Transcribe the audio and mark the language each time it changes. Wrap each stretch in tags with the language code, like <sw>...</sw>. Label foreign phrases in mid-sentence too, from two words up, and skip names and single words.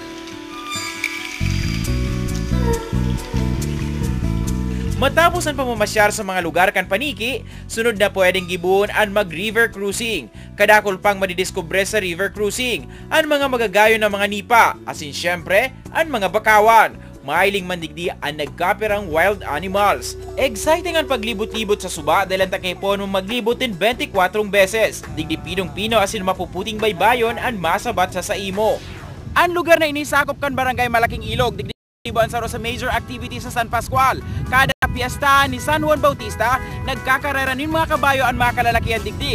<bik>Matapos ang pamamasyar sa mga lugar kan paniki, sunod na pwedeng gibuon ang mag-</bik> <en>river cruising.</en> <bik>Kadakol pang madidiskubre sa</bik> <en>river cruising,</en> <bik>ang mga magagayo ng mga nipa, asin syempre, ang mga bakawan. Mahiling mandigdi ang nagkapirang</bik> <en>wild animals.</en> <bik>Exciting ang paglibot-libot sa suba dahil ang takipon mo maglibot din 24 beses. Digdi pinong-pino asin mapuputing baybayon ang masabat sa saimo. Ang lugar na inisakop kan Barangay Malaking Ilog, digdi iban sa</bik> <en>major activity</en> <bik>sa San Pascual. Kada piyesta ni San Juan Bautista, nagkakarera nin mga kabayo ang mga kalalakihan digdi.</bik>